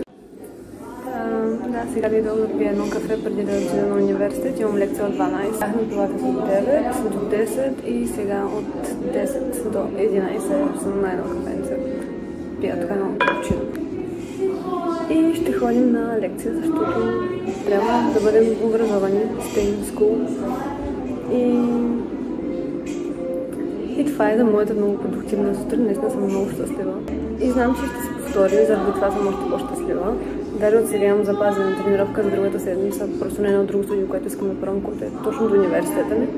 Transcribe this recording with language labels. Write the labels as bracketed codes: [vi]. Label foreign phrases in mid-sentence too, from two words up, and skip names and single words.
[bg] Да, сега дойдох да пия едно кафе преди да отида на университет. Имам лекция от 12. Бях на пилатес от 9 до 10 и сега от 10 до 11 съм на едно кафенце. Пия така много чудо. И ще ходим на лекция, защото трябва да бъдем образовани, [en] stay in school. [bg] И това е за моята много продуктивна сутрин. Наистина съм много щастлива. И знам, че ще се повтори, заради това съм още по-щастлива. Даже от сега имам запазена тренировка за другата седмица, просто не едно друго студио, което искам да пробвам, което е точно до университета ми.